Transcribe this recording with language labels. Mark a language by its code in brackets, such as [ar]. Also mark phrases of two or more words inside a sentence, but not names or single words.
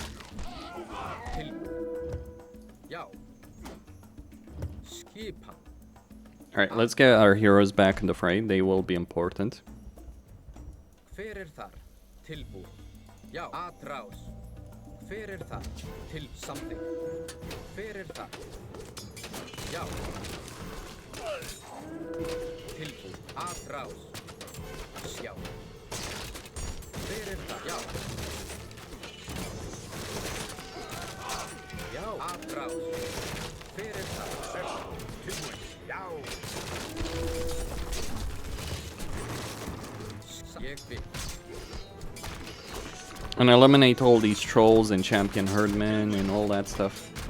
[is] Já. Skipan. [en] Alright, let's get our heroes back in the fray. They will be important. [is] Hver þar? Tilbúin. Já. Atrás. Hver þar? Til something. Hver þar? Já. Tilbúin. Atrás. Já. Hver þar? Já. Já. Atrás. Hver þar? Tilbúin. Já. Ég vil. [en] And eliminate all these trolls and champion herdmen and all that stuff.